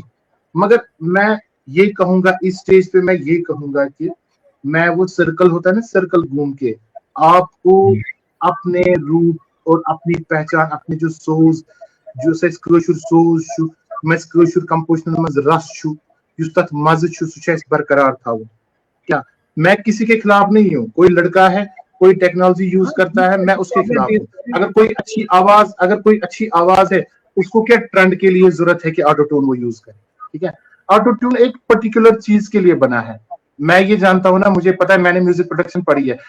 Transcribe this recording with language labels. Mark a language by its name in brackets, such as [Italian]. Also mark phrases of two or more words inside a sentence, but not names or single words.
[Hindi] मगर मैं ये कहूंगा इस स्टेज पे, मैं ये कहूंगा कि मैं वो सर्कल होता है ना, सर्कल घूम के आपको अपने रूट और अपनी पहचान, अपने जो सोज जो सोज मैं कंपोजिशन में रस [Kashmiri] युस तथ मज़ [Hindi] बरकरार था। क्या मैं किसी के खिलाफ नहीं हूँ, कोई लड़का है कोई [English] technology use [Hindi] करता है, मैं उसके खिलाफ हूँ। अगर कोई अच्छी आवाज है, उसको क्या ट्रेंड के लिए जरूरत है कि [English] auto tune [Hindi] वो यूज करे। ठीक है, [English] auto tune [Hindi] एक पर्टिकुलर चीज के लिए बना है, मैं ये जानता हूँ ना, मुझे पता है, मैंने [English] music production [Hindi] पढ़ी है।